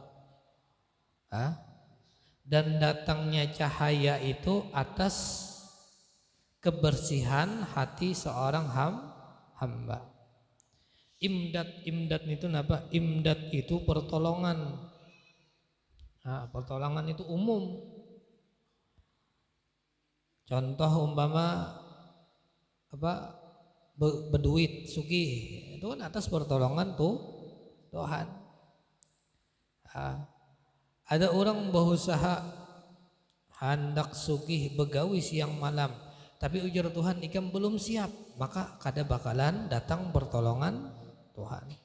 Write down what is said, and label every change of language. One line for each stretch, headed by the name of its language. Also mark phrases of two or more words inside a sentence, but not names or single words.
Banjar: Dan datangnya cahaya itu atas kebersihan hati seorang hamba. Imdad itu apa? Imdad itu pertolongan. Pertolongan itu umum. Contoh umpama berduit sugih, itu kan atas pertolongan Tuhan. Ada orang berusaha hendak sugih begawi siang malam, tapi ujar Tuhan ikam belum siap, maka kada bakalan datang pertolongan Tuhan.